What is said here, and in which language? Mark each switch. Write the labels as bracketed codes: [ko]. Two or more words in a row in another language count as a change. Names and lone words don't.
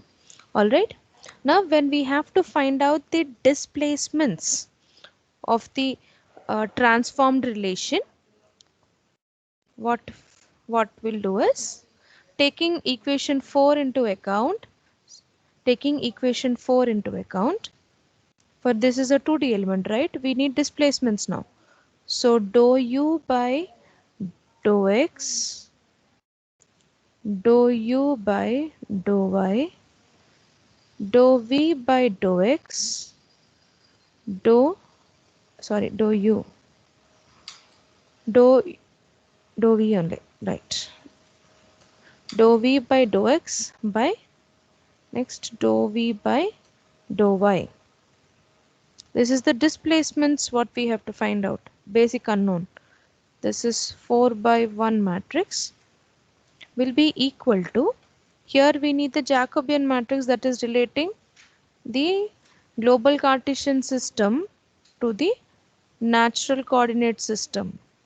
[en] Alright, now when we have to find out the displacements of the transformed relation, what we'll do is, taking equation 4 into account, for this is a 2D element, right? We need displacements now. So dou u by dou x, dou u by dou y, dou v by dou x, dou u, dou v only, right? Dou v by dou x by, next dou v by dou y. This is the displacements what we have to find out, basic unknown. This is 4 by 1 matrix will be equal to, here we need the Jacobian matrix that is relating the global Cartesian system to the natural coordinate system.